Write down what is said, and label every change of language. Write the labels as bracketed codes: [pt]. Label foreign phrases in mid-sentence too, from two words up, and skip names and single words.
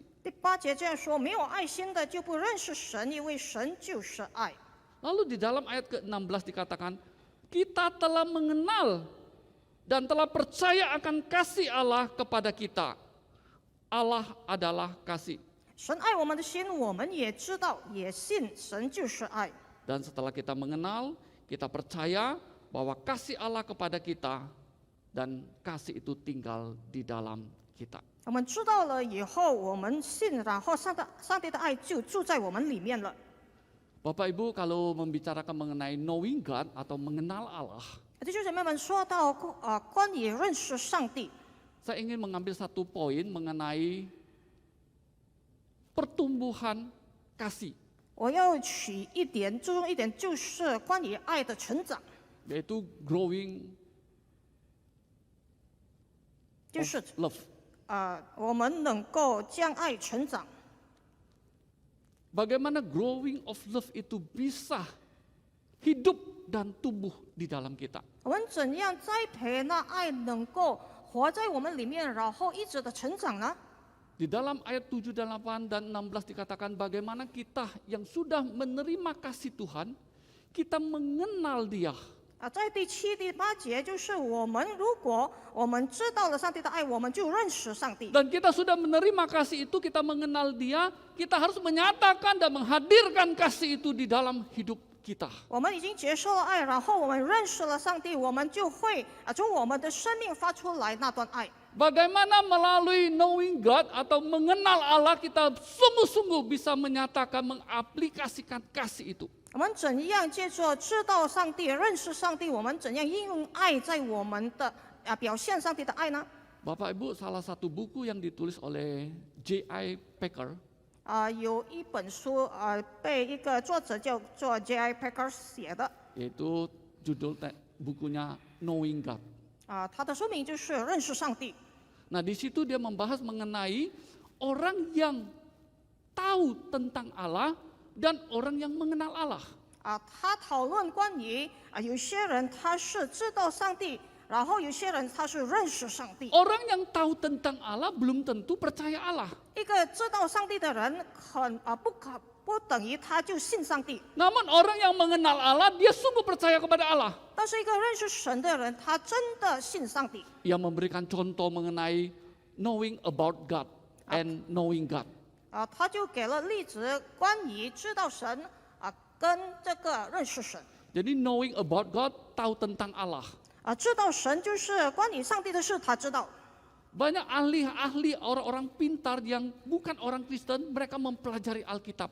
[zh] 第8节这样说：没有爱心的就不认识神，因为神就是爱。 [id] Lalu di dalam ayat ke-16 dikatakan, kita telah mengenal dan telah percaya akan kasih Allah kepada kita. Allah adalah kasih. [zh] 神爱我们的心，我们也知道，也信神就是爱。 [id] Dan setelah kita mengenal, kita percaya bahwa kasih Allah kepada kita dan kasih itu tinggal di dalam kita. [zh] 我们知道了以后，我们信，然后上帝的爱就住在我们里面了。 [id] Bapak Ibu, kalau membicarakan mengenai [en] knowing God [id] atau mengenal Allah, [zh] 弟兄姐妹们，说到关于认识上帝， [id] saya ingin mengambil satu poin mengenai pertumbuhan kasih, [zh] 我要注重一点，就是关于爱的成长， [id] yaitu growing [zh] 就是 [id] love. [zh] 我们能够将爱成长。 [id] Bagaimana [en] growing of love [id] itu bisa hidup dan tumbuh di dalam kita. [zh] 我们怎样栽培那爱能够活在我们里面，然后一直的成长呢？ [id] Di dalam ayat 7, 8, dan 16 dikatakan bagaimana kita yang sudah menerima kasih Tuhan, kita mengenal Dia. [zh] 在第7、第8节，就是我们如果我们知道了上帝的爱，我们就认识上帝。 [id] Dan kita sudah menerima kasih itu, kita mengenal Dia, kita harus menyatakan dan menghadirkan kasih itu di dalam hidup kita. [zh] 我们已经接受了爱，然后我们认识了上帝，我们就会从我们的生命发出来那段爱。 [id] Bagaimana melalui [en] knowing God [id] atau mengenal Allah kita sungguh-sungguh bisa menyatakan, mengaplikasikan kasih itu. [zh] 我们怎样借着知道上帝、认识上帝，我们怎样应用爱在我们的表现上帝的爱呢？ [id] Bapak Ibu, salah satu buku yang ditulis oleh J.I. Packer [zh] 有一本书被一个作者叫做 J.I. Packer 写的， [id] yaitu judul bukunya Knowing God. [zh] 他的书名就是认识上帝。 [id] Nah, di situ dia membahas mengenai orang yang tahu tentang Allah dan orang yang mengenal Allah. [zh] 他讨论关于有些人他是知道上帝，然后有些人他是认识上帝。 [id] Orang yang tahu tentang Allah belum tentu percaya Allah. [zh] 一个知道上帝的人不等于他就信上帝， [id] Namun orang yang mengenal Allah, dia sungguh percaya kepada Allah. [zh] 但是一个认识神的人，他真的信上帝。 [id] Ia memberikan contoh mengenai [en] knowing about God and knowing God. [zh] 他就给了例子，关于知道神跟这个认识神。 [id] Jadi [en] knowing about God, [id] tahu tentang Allah. [zh] 知道神就是关于上帝的事，他知道。 [id] Banyak ahli-ahli, orang-orang pintar yang bukan orang Kristen, mereka mempelajari Alkitab.